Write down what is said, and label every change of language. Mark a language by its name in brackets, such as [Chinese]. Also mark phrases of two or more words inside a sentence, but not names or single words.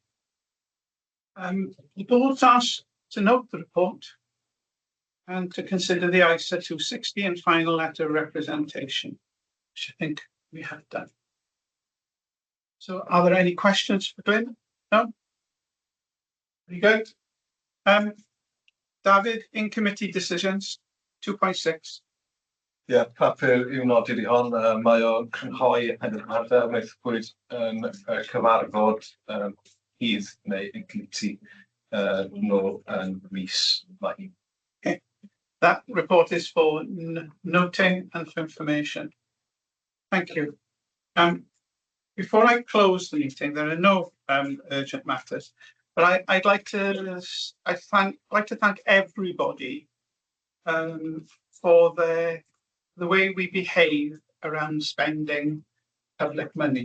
[English] So the board's asked to note the report and to consider the ISA 260 and final letter of representation, which I think we have done. So are there any questions for Glyn? No? Very good. David, in committee decisions, 2.6. [Welsh] Ie, papur i'w nodi di hon, mae o'n crynhoi penderfyniadau wnaethpwyd yn cyfarfod hydd neu yn committee nôl yn mis Mai. [English] That report is for noting and for information. Thank you. Before I close the meeting, there are no urgent matters, but I'd like to thank everybody for the way we behave around spending public money.